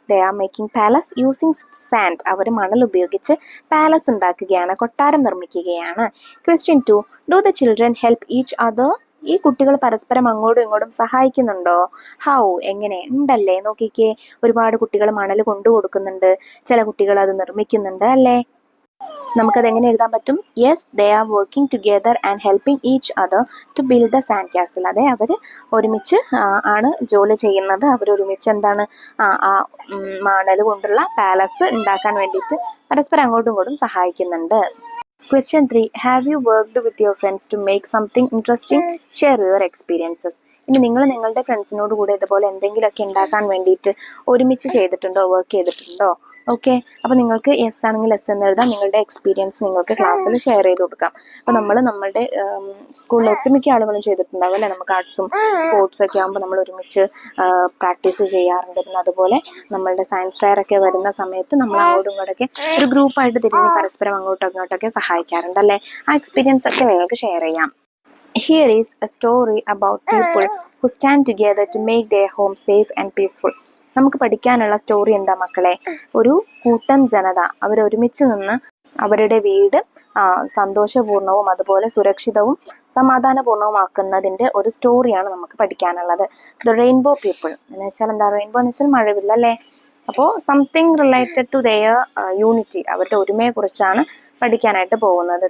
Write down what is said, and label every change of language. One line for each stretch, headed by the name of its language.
English: They are making palace using sand.
Malayalam: അവർ മണൽ ഉപയോഗിച്ച് palace ഉണ്ടാക്കുകയാണ്, കൊട്ടാരം നിർമ്മിക്കുകയാണ്.
English: Question 2. Do the children help each other?
Malayalam: ഈ കുട്ടികൾ പരസ്പരം അങ്ങോട്ടും ഇങ്ങോട്ടും സഹായിക്കുന്നുണ്ടോ? ഹൗ, എങ്ങനെ? ഉണ്ടല്ലേ. നോക്കിക്കേ, ഒരുപാട് കുട്ടികൾ മണൽ കൊണ്ടു കൊടുക്കുന്നുണ്ട്, ചില കുട്ടികൾ അത് നിർമ്മിക്കുന്നുണ്ട് അല്ലേ. നമുക്കത് എങ്ങനെ എഴുതാൻ പറ്റും?
English: Yes, they are working together and helping each other to build the sand castle.
Malayalam: അതെ, അവർ ഒരുമിച്ച് ആണ് ജോലി ചെയ്യുന്നത്. അവരൊരുമിച്ച് എന്താണ് മണൽ കൊണ്ടുള്ള പാലസ് ഉണ്ടാക്കാൻ വേണ്ടിയിട്ട് പരസ്പരം അങ്ങോട്ടും ഇങ്ങോട്ടും സഹായിക്കുന്നുണ്ട്.
English: Question 3. Have you worked with your friends to make something interesting? Share your experiences.
Malayalam: ഇനി നിങ്ങൾ നിങ്ങളുടെ ഫ്രണ്ട്സിനോട് കൂടെ ഇതുപോലെ എന്തെങ്കിലുമൊക്കെ ഉണ്ടാക്കാൻ വേണ്ടിയിട്ട് ഒരുമിച്ച് ചെയ്തിട്ടുണ്ടോ, വർക്ക് ചെയ്തിട്ടുണ്ടോ? ഓക്കെ, അപ്പോൾ നിങ്ങൾക്ക് യെസ് ആണെങ്കിൽ യെസ് എന്ന് എഴുതാം. നിങ്ങളുടെ എക്സ്പീരിയൻസ് നിങ്ങൾക്ക് ക്ലാസ്സിൽ ഷെയർ ചെയ്ത് കൊടുക്കാം. അപ്പോൾ നമ്മൾ നമ്മുടെ സ്കൂളിൽ ഒട്ടുമിക്ക ആളുകളും ചെയ്തിട്ടുണ്ടാവും അല്ലേ. നമുക്ക് ആർട്സും സ്പോർട്സും ഒക്കെ ആകുമ്പോൾ നമ്മൾ ഒരുമിച്ച് പ്രാക്ടീസ് ചെയ്യാറുണ്ട്. പിന്നെ അതുപോലെ നമ്മളുടെ സയൻസ് ഫെയർ ഒക്കെ വരുന്ന സമയത്ത് നമ്മൾ അങ്ങോട്ടും ഇങ്ങോട്ടൊക്കെ ഒരു ഗ്രൂപ്പായിട്ട് തിരിഞ്ഞ് പരസ്പരം അങ്ങോട്ടും ഇങ്ങോട്ടൊക്കെ സഹായിക്കാറുണ്ട് അല്ലേ. ആ എക്സ്പീരിയൻസ് ഒക്കെ നിങ്ങൾക്ക് ഷെയർ ചെയ്യാം.
English: Here is a story about people who stand together to make their home safe and peaceful.
Malayalam: നമുക്ക് പഠിക്കാനുള്ള സ്റ്റോറി എന്താ മക്കളെ? ഒരു കൂട്ടം ജനത അവരൊരുമിച്ച് നിന്ന് അവരുടെ വീട് സന്തോഷപൂർണവും അതുപോലെ സുരക്ഷിതവും സമാധാനപൂർണവുമാക്കുന്നതിൻ്റെ ഒരു സ്റ്റോറിയാണ് നമുക്ക് പഠിക്കാനുള്ളത്. ദ റെയിൻബോ പീപ്പിൾ എന്ന് വെച്ചാൽ എന്താ? റെയിൻബോ എന്ന് വെച്ചാൽ മഴവില്ല അല്ലേ. അപ്പോൾ
English: something related to their unity,
Malayalam: അവരുടെ ഒരുമയെ കുറിച്ചാണ് പഠിക്കാനായിട്ട് പോകുന്നത്.